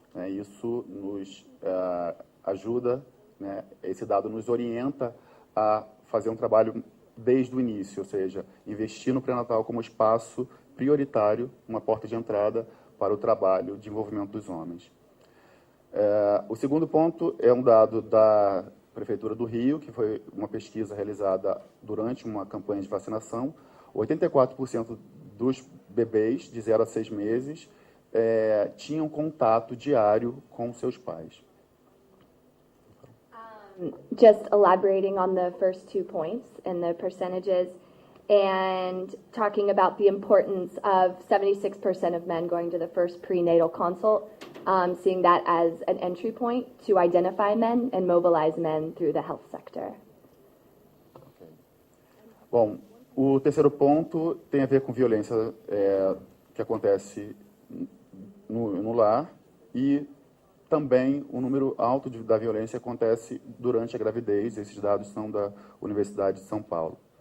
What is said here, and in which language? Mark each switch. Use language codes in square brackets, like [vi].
[pt] Isso nos ajuda, né, esse dado nos orienta a fazer um trabalho desde o início, ou seja, investir no pré-natal como espaço prioritário, uma porta de entrada para o trabalho de envolvimento dos homens. O segundo ponto é um dado Prefeitura do Rio, que foi uma pesquisa realizada durante uma campanha de vacinação. 84% dos bebês de 0 a 6 meses tinham contato diário com seus pais. [en] Just elaborating on the first 2 points and the percentages, and talking about the importance of 76% of men going to the first prenatal consult, seeing that as an entry point to identify men and mobilize men through the health sector. Okay. [pt] Bom, o terceiro ponto tem a ver com violência que acontece no lar, e também o número alto da violência acontece durante a gravidez. Esses dados são da Universidade de São Paulo.